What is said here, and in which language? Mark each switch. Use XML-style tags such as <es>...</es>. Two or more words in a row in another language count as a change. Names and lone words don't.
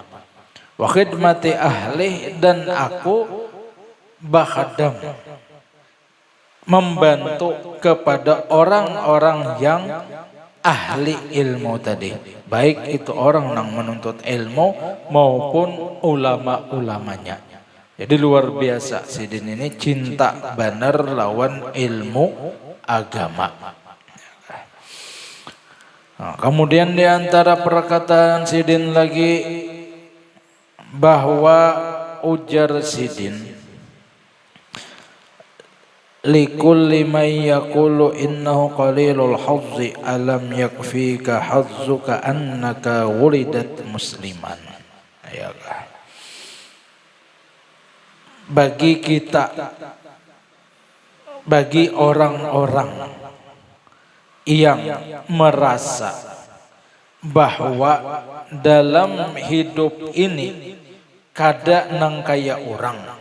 <ar>وخدمة أهل,</ar> <bjn>dan aku bakhadam, membantu kepada orang-orang yang ahli ilmu tadi. Baik itu orang yang menuntut ilmu maupun ulama-ulamanya. Jadi luar biasa Sidin ini cinta benar lawan ilmu agama. Nah, kemudian di antara perkataan Sidin lagi bahwa ujar Sidin,</bjn> <ar>لكل من يقول إنه قليل الحظ ألم يكفك حظك أنك ولدت مسلما.</ar> <bjn>Ya kah? Bagi kita, bagi orang-orang yang merasa bahwa dalam hidup ini kada nang kaya orang,</bjn>